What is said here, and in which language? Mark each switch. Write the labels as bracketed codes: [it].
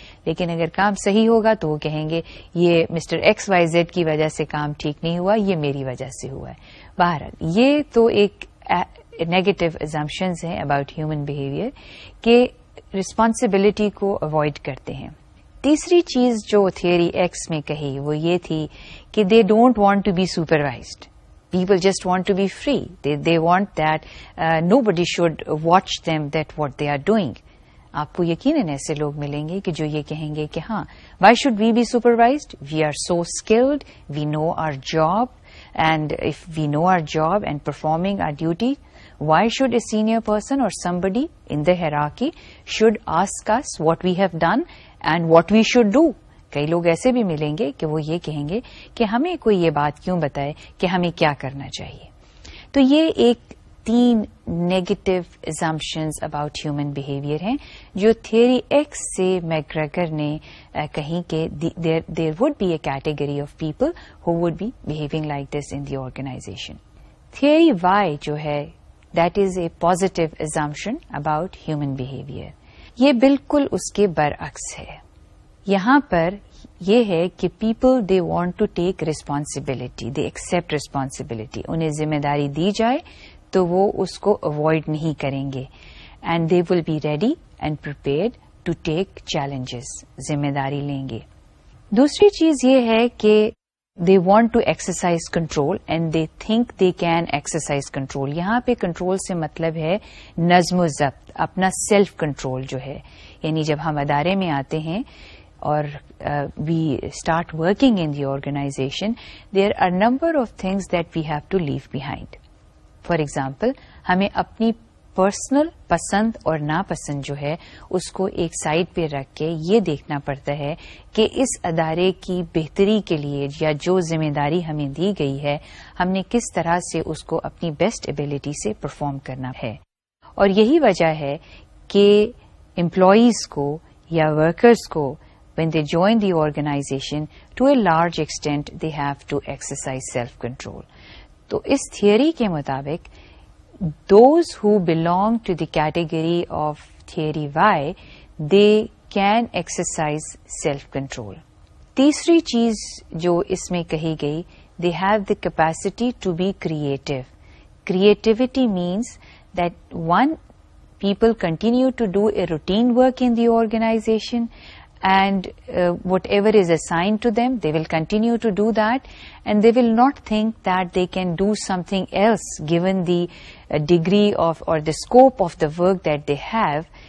[ur] لیکن اگر کام صحیح ہوگا تو وہ کہیں گے یہ مسٹر ایکس وائی زیڈ کی وجہ سے کام ٹھیک نہیں ہوا, یہ میری وجہ سے ہوا ہے. بہرحال یہ تو ایک نیگیٹو ازمپشنز ہیں اباؤٹ ہیومن بیہیویئر کہ رسپانسبلٹی کو اوائڈ کرتے ہیں. تیسری چیز جو تھیوری ایکس میں کہی وہ یہ تھی کہ [en] They don't want to be supervised. People just want to be free. They want that nobody should watch them that what they are doing. [ur] آپ کو یقیناً ایسے لوگ ملیں گے کہ جو یہ کہیں گے کہ ہاں [en] why should we be supervised? We are so skilled. We know our job. And if we know our job and performing our duty, why should a senior person or somebody in the hierarchy should ask us what we have done and what we should do? [ur] کئی لوگ ایسے بھی ملیں گے کہ وہ یہ کہیں گے کہ ہمیں کوئی یہ بات کیوں بتائے کہ ہمیں کیا کرنا چاہیے. تو یہ ایک تین negative assumptions about human behaviour ہیں جو تھیوری ایکس سے میک گریگر نے کہیں کہ [en] There would be a category of people who would be behaving like this in the organization. [ur] Theory Y جو ہے [en] That is a positive assumption about human behaviour. [ur] یہ بالکل اس کے برعکس ہے. یہاں پر یہ ہے کہ [en] People they want to take responsibility, they accept responsibility. [ur] انہیں ذمہ داری دی جائے تو وہ اس کو اوائڈ نہیں کریں گے, [en] and they will be ready and prepared to take challenges, [ur] ذمہ داری لیں گے. دوسری چیز یہ ہے کہ [en] They want to exercise control and they think they can exercise control. [ur] یہاں پہ کنٹرول سے مطلب ہے نظم و ضبط, اپنا سیلف کنٹرول جو ہے. یعنی جب ہم ادارے میں آتے ہیں [en] or we start working in the organization, there are a number of things that we have to leave behind. For example, [ur] ہمیں اپنی پرسنل پسند اور ناپسند جو ہے اس کو ایک سائڈ پہ رکھ کے یہ دیکھنا پڑتا ہے کہ اس ادارے کی بہتری کے لیے یا جو ذمہ داری ہمیں دی گئی ہے ہم نے کس طرح سے اس کو اپنی بیسٹ ایبلٹی سے پرفارم کرنا ہے. اور یہی وجہ ہے کہ امپلائیز کو [en] یا ورکرز کو when they join the organization, to a large extent they have to exercise self-control. تو اس theory کے مطابق those who belong to the category of theory Y, they can exercise self-control. تیسری چیز جو اس میں کہی گئی, they have the capacity to be creative. Creativity means that one, people continue to do a routine work in the organization, and whatever is assigned to them, they will continue to do that, and they will not think that they can do something else given the degree of or the scope of the work that they have.